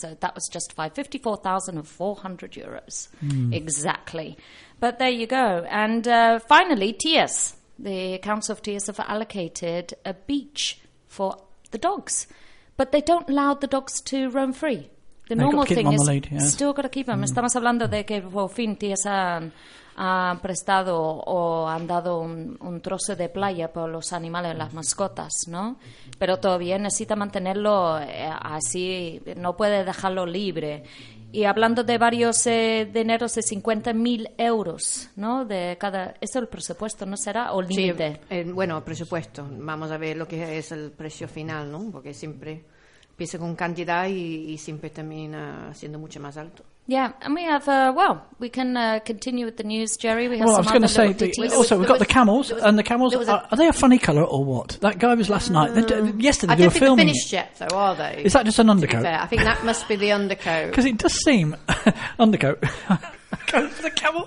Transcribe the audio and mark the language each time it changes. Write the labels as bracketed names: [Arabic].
[English] So that was justified. 54,400 euros. Mm. Exactly. But there you go. And finally, Tías. The Council of Tías have allocated a beach for the dogs. But they don't allow the dogs to roam free. The normal thing is still got to keep them. Mm. [Spanish] Estamos hablando de que por fin Tías han prestado o han dado un trozo de playa por los animales, las mascotas, ¿no? Pero todavía necesita mantenerlo así, no puede dejarlo libre. Y hablando de varios dineros de 50.000 euros, ¿no? De cada. ¿Eso el presupuesto no será? ¿O límite? Sí, el presupuesto. Vamos a ver lo que es el precio final, ¿no? Porque siempre empieza con cantidad y siempre termina siendo mucho más alto. [English] Yeah, and we have, we can continue with the news, Jerry. We have well, some I was going to say, we've got the camels, are they a funny colour or what? That guy was last night, yesterday they were filming. I don't think they're finished yet, though, are they? Is that just an undercoat? I think that must be the undercoat. Because it does seem, undercoat, coat for the camel.